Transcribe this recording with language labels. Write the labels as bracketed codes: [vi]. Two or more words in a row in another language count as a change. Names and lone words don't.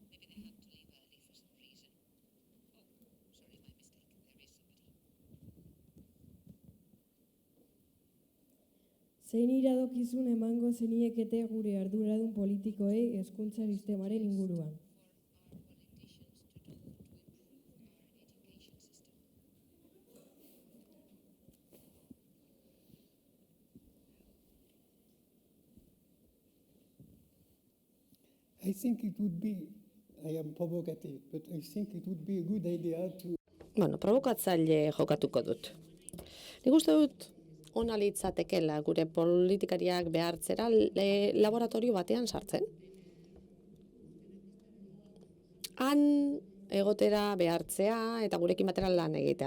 [eu] Zein iradokizun emango zeniekete gure arduradun politikoei hezkuntza sistemaren inguruan? [en] I think it would be, I am provocative, but I think it would be a good idea to... [eu] Bueno, provokatzaile jokatuko dut. Nik uste dut, ona litzatekeela gure politikariak behartzera laboratorio batean sartzen. Han egotera behartzea eta gurekin batera lan egitea.